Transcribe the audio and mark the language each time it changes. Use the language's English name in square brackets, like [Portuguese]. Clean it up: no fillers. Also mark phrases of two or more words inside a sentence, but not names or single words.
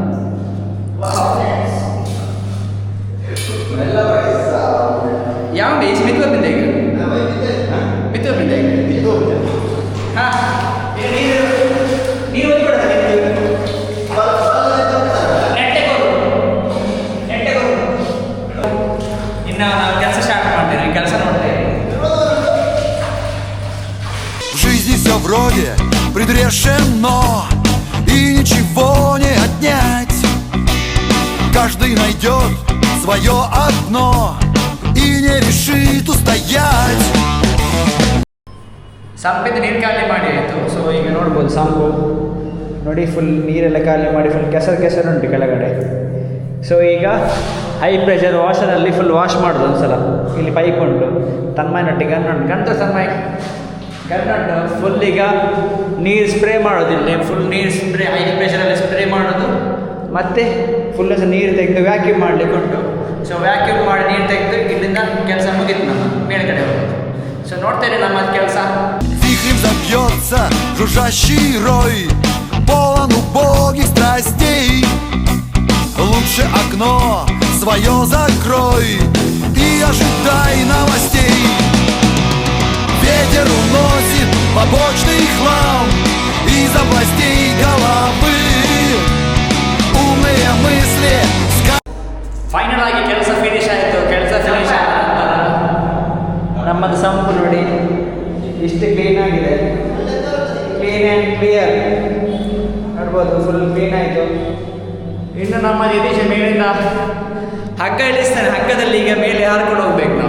[Kannada] ಯಾವ ಬೇಸ್ ಮಿತ್ತು ಬಂದೆ ಈಗ ಮಿತ್ತು ಬಂದೆ ಈಗ ಹಾಂ ನೀರು ನೀರು ಇನ್ನು ನಾವು ಕೆಲಸ ಸ್ಟಾರ್ಟ್ ಮಾಡ್ತೇನೆ, ಕೆಲಸ ನೋಡ್ತೇವೆ. [Russian] В жизни все вроде предрешено, и ничего не отнять. Каждый найдет свое одно и не решит устоять. [Kannada] ಸಂಪಿಂದ ನೀರು ಖಾಲಿ ಮಾಡಿ ಆಯಿತು. ಸೊ ಈಗ ನೋಡ್ಬೋದು ಸಂಪು ನೋಡಿ, ಫುಲ್ ನೀರೆಲ್ಲ ಖಾಲಿ ಮಾಡಿ ಫುಲ್ ಕೆಸರು ಉಂಟು ಕೆಳಗಡೆ. ಸೊ ಈಗ [English] high pressure [Kannada] ವಾಷರಲ್ಲಿ [English] full wash [Kannada] ಮಾಡೋದು ಒಂದ್ಸಲ. ಇಲ್ಲಿ ಪೈಪ್ ಉಂಟು, ತನ್ಮಯನೊಟ್ಟಿಗೆ ಗಂಟು ತನ್ಮಯ ಗಂಟು ಫುಲ್ ಈಗ ನೀರು ಸ್ಪ್ರೇ ಮಾಡೋದು. ಇಲ್ಲಿ ಫುಲ್ ನೀರು [English] spray high pressureಲ್ಲಿ [Kannada] ಸ್ಪ್ರೇ ಮಾಡೋದು, ಮತ್ತು ಫುಲ್ ನೀರು ತೆಗೆದು ವ್ಯಾಕ್ಯೂಮ್ ಮಾಡಲಿಕ್ಕೆ ಉಂಟು. ಸೊ ವ್ಯಾಕ್ಯೂಮ್ ಮಾಡಿ ನೀರು ತೆಗೆದು ಇಲ್ಲಿಂದ ಕೆಲಸ ಮುಗಿತು, ನಮ್ಮ ಮೇಲ್ಗಡೆ ಹೋಗೋದು. ಸೊ ನೋಡ್ತೇನೆ ನಮ್ಮ ಕೆಲಸ. [Russian] Вихрем забьется жужжащий рой, полон убогих страстей. Лучше окно свое закрой и ожидай новостей. Ветер уносит побочный хлам из областей головы. Умные мысли. [Kannada] ಫೈನಲ್ ಆಗಿ ಕೆಲಸ ಫಿನಿಶ್ ಆಯಿತು. ಕೆಲಸ ಫಿನಿಶ್ ಆದ ನಂತರ ನಮ್ಮದು ಸಂಪು ನೋಡಿ ಇಷ್ಟು ಕ್ಲೀನ್ ಆಗಿದೆ, [English] clean and clear [Kannada] ನೋಡ್ಬೋದು, ಫುಲ್ ಕ್ಲೀನ್ ಆಯಿತು. ಇನ್ನು ನಮ್ಮ ಯತೀಶ ಮೇಲಿಂದ ಹಗ್ಗ ಇಳಿಸ್ತಾನೆ, ಹಗ್ಗದಲ್ಲಿ ಈಗ ಮೇಲೆ ಹಾರ್ಕೊಂಡು ಹೋಗ್ಬೇಕು ನಾವು.